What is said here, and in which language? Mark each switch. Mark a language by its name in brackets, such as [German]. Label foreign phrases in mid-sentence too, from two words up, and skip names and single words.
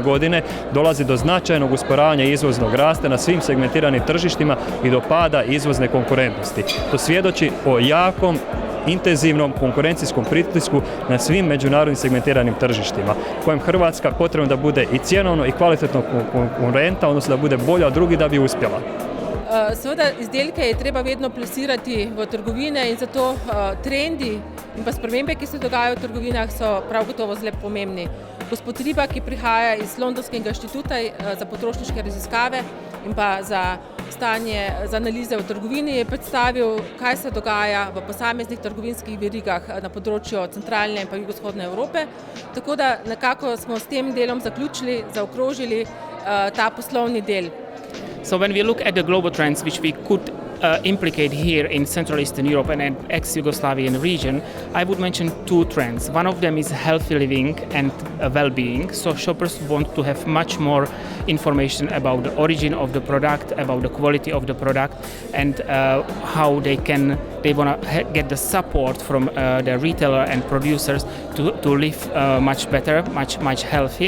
[Croatian] godine dolazi do značajnog usporavanja izvoznog rasta na svim segmentiranim tržištima i do pada izvozne konkurentnosti. To svjedoči o jakom intenzivnom konkurencijskom pritisku na svim međunarodnim segmentiranim tržištima, kojem Hrvatska potrebno da bude i cjenovno i kvalitetno konkurenta, odnosno da bude bolja od drugih da bi uspjela. [Slovenian] Seveda izdelke je treba vedno plasirati v trgovine in zato trendi in pa spremembe, ki se dogajajo v trgovinah, so prav gotovo zelo pomembni. Gospod Riba, ki prihaja iz Londonskega inštituta za potrošniške raziskave in pa za analize v trgovini, je predstavil, kaj se dogaja v posameznih trgovinskih verigah na področju centralne in pa jugovzhodne Evrope. Tako da nekako smo s tem delom zaokrožili ta poslovni del. [English] So when we look at the global trends which we could implicate here in Central Eastern Europe and ex-Yugoslavian region, I would mention 2 trends. One of them is healthy living and well-being. So shoppers want to have much more information about the origin of the product, about the quality of the product, and how they want to get the support from the retailer and producers to live much better, much healthier.